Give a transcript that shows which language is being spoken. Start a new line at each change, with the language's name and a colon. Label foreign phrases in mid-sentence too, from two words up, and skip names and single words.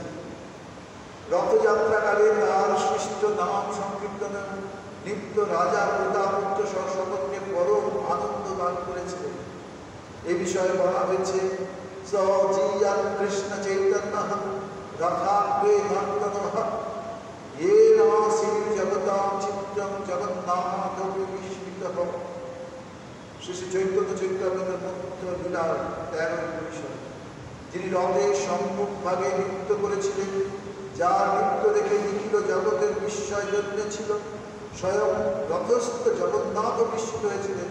Bangla: রথযাত্রাকালে তার সৃষ্ট নাম সংকীর্তন নিত্য রাজা প্রতাপুত্র সহসর্বকে পরম আনন্দ দান করেছিলেন। এ বিষয়ে বলা হয়েছে,
Sanskrit: সজিয়ান কৃষ্ণ চৈতন্য রথাগ্রে নর্তনঃ येन श्रीजगतां चित्रं जगन्नाथ विस्मितः।
Bangla: শ্রী চৈতন্য চৈতন্য লীলার 13 বিষয়, যিনি রথের সম্মুখ ভাগে নৃত্য করেছিলেন, যার নৃত্য দেখে নিখিল জগতের বিস্ময় জন্মেছিল। স্বয়ং রথস্থ জগন্নাথ বিস্মিত হয়েছিলেন।